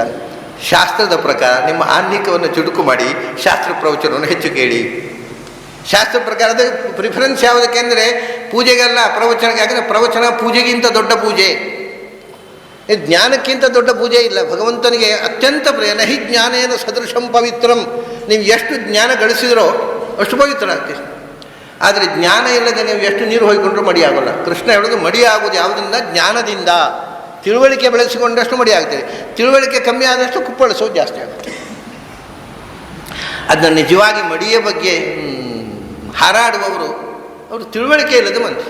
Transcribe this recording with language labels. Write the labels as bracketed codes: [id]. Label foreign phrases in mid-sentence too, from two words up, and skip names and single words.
[kn] ಶಾಸ್ತ್ರದ ಪ್ರಕಾರ ನಿಮ್ಮ ಆನ್ನಿಕವನ್ನು ಚುಟುಕು ಮಾಡಿ ಶಾಸ್ತ್ರ ಪ್ರವಚನವನ್ನು ಹೆಚ್ಚು ಕೇಳಿ. ಶಾಸ್ತ್ರ ಪ್ರಕಾರದ ಪ್ರಿಫರೆನ್ಸ್ ಯಾವುದಕ್ಕೆ ಅಂದರೆ ಪೂಜೆಗೆಲ್ಲ, ಪ್ರವಚನಕ್ಕೆ. ಯಾಕಂದರೆ ಪ್ರವಚನ ಪೂಜೆಗಿಂತ ದೊಡ್ಡ ಪೂಜೆ, ಜ್ಞಾನಕ್ಕಿಂತ ದೊಡ್ಡ ಪೂಜೆ ಇಲ್ಲ. ಭಗವಂತನಿಗೆ ಅತ್ಯಂತ ಪ್ರಿಯ. [sa] ನಹಿ ಜ್ಞಾನೇನ ಸದೃಶಂ ಪವಿತ್ರಂ. [kn] ನೀವು ಎಷ್ಟು ಜ್ಞಾನ ಗಳಿಸಿದ್ರೋ ಅಷ್ಟು ಪವಿತ್ರ ಆಗ್ತೀರಿ. ಆದರೆ ಜ್ಞಾನ ಇಲ್ಲದೆ ನೀವು ಎಷ್ಟು ನೀರು ಹೊಯ್ಕೊಂಡ್ರೂ ಮಡಿ ಆಗೋಲ್ಲ. ಕೃಷ್ಣ ಹೇಳೋದು ಮಡಿ ಆಗೋದು ಯಾವುದರಿಂದ? ಜ್ಞಾನದಿಂದ. ತಿಳುವಳಿಕೆ ಬೆಳೆಸಿಕೊಂಡಷ್ಟು ಮಡಿ ಆಗ್ತದೆ. ತಿಳುವಳಿಕೆ ಕಮ್ಮಿ ಆದಷ್ಟು ಕುಪ್ಪಳಿಸೋದು ಜಾಸ್ತಿ ಆಗುತ್ತೆ. ಅದನ್ನು ನಿಜವಾಗಿ ಮಡಿಯ ಬಗ್ಗೆ ಹಾರಾಡುವವರು ಅವರು ತಿಳುವಳಿಕೆ ಇಲ್ಲದ ಮನುಷ್ಯ.